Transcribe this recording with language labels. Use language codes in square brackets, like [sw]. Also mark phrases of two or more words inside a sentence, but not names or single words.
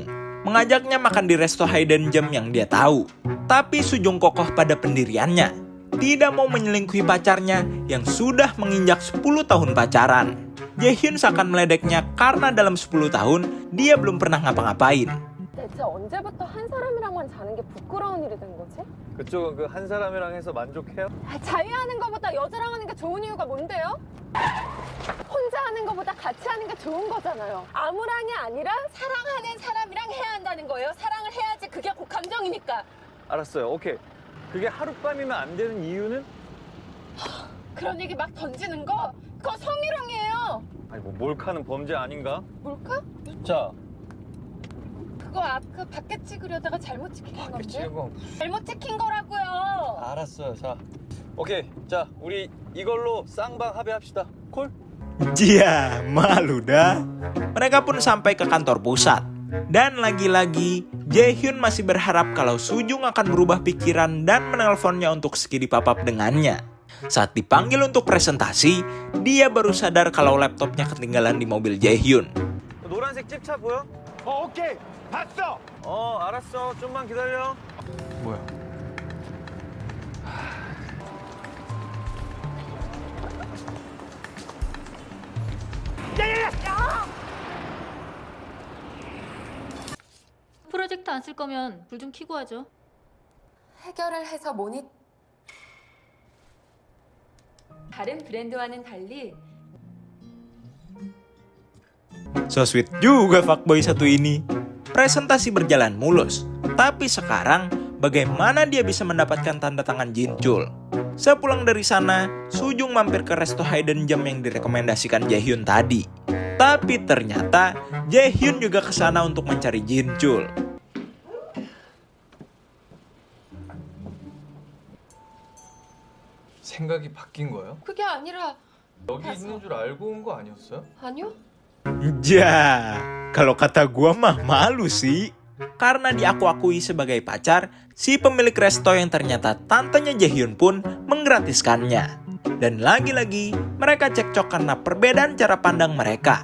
[id] Mengajaknya makan di resto [en] hidden gem [id] yang dia tahu. Tapi Sujung kokoh pada pendiriannya. Tidak mau menyelingkuhi pacarnya yang sudah menginjak 10 tahun pacaran. Jaehyun seakan meledeknya karena dalam 10 tahun dia belum pernah ngapa-ngapain. [ko] 대체 언제부터 한 사람이랑만 자는 게 부끄러운 일이 된 거지? 그쪽은 그 한 사람이랑 해서 만족해요? 자유하는 것보다 여자랑 하는 게 좋은 이유가 뭔데요? 혼자 하는 것보다 같이 하는 게 좋은 거잖아요. 아무랑이 아니라 사랑하는 사람이랑 해야 한다는 거예요. 사랑을 해야지 그게 곧 감정이니까. 알았어요. 오케이. 그게 하룻밤이면 안 되는 이유는? 그런 얘기 막 던지는 거 그거 성희롱이에요. 아니 뭐 몰카는 범죄 아닌가? 뭘까? 자, 그거 그 밖에 찍으려다가 잘못 찍힌 건데? 찍은 잘못 찍힌 거라고요. 알았어요. 자, 오케이. 자, 우리 이걸로 쌍방 합의합시다. 콜? [id] Jia, malu dah. Mereka pun sampai ke kantor pusat. Dan lagi-lagi, Jaehyun masih berharap kalau Sujung akan berubah pikiran dan menelponnya untuk skidi papap dengannya. Saat dipanggil untuk presentasi, dia baru sadar kalau laptopnya ketinggalan di mobil Jaehyun. [ko] 노란색 집차 보여? 오케이 봤어. 알았어. 좀만 기다려. 뭐야? 프로젝트 안 쓸 거면 불 좀 켜고 하죠. 해결을 해서 다른 브랜드와는 달리 [en] So sweet [id] juga fuckboy satu ini. Presentasi berjalan mulus. Tapi sekarang, bagaimana dia bisa mendapatkan tanda tangan Jinchul? Sepulang dari sana, Sujung mampir ke resto [en] hidden gem [id] yang direkomendasikan Jaehyun tadi. Tapi ternyata, Jaehyun juga ke sana untuk mencari Jinchul. [ko] 생각이 바뀐 거예요? 그게 아니라 여기 있는 줄 알고 온 거 아니었어요? 아니요? [id] Ja, kalau kata gua mah malu sih. Karena diaku-akui sebagai pacar, si pemilik resto yang ternyata tantenya Jaehyun pun menggratiskannya. Dan lagi-lagi, mereka cekcok karena perbedaan cara pandang mereka.